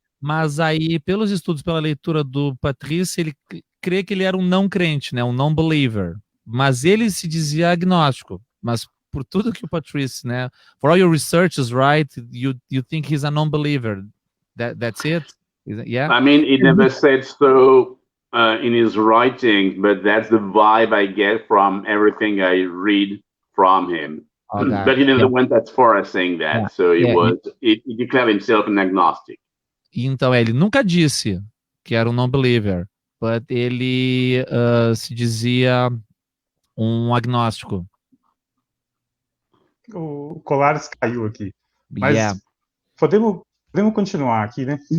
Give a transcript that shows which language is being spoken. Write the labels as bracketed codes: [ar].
[pt] Mas aí, pelos estudos, pela leitura do Patrice, ele crê que ele era um não crente, né? Um non-believer. Mas ele se dizia agnóstico. Mas por tudo que o Patrice, né? [en] For all your researches, right? You think he's a non-believer. That's it? Yeah? I mean, he never said so in his writing, but that's the vibe I get from everything I read from him. Okay. But he never went as far as saying that. Yeah. So he declared himself an agnostic. [pt] Então, ele nunca disse que era um non-believer, but ele se dizia um agnóstico. O Colares caiu aqui. Mas podemos continuar aqui, né?